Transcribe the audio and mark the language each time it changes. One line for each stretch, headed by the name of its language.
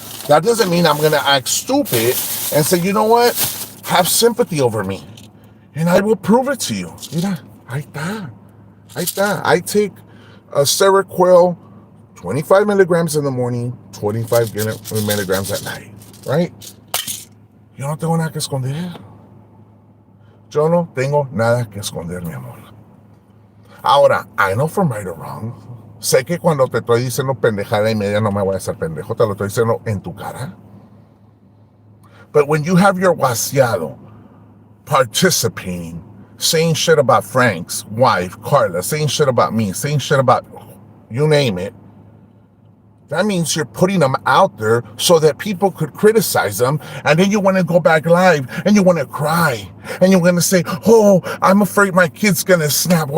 English: That doesn't mean I'm gonna act stupid and say, you know what, have sympathy over me. And I will prove it to you.
Spanish: Mira, ahí está.
English: I take a Seroquel, 25 milligrams in the morning, 25 milligrams at night, right?
Spanish: Yo no tengo nada que esconder. Yo no tengo nada que esconder, mi amor.
English: Ahora, I know from right or wrong.
Spanish: Sé que cuando te estoy diciendo pendejada y media no me voy a hacer pendejo, te lo estoy diciendo en tu cara.
English: But when you have your vaciado participating, saying shit about Frank's wife, Carla, saying shit about me, saying shit about you name it, that means you're putting them out there so that people could criticize them, and then you want to go back live and you want to cry and you're going to say, oh, I'm afraid my kid's going to snap.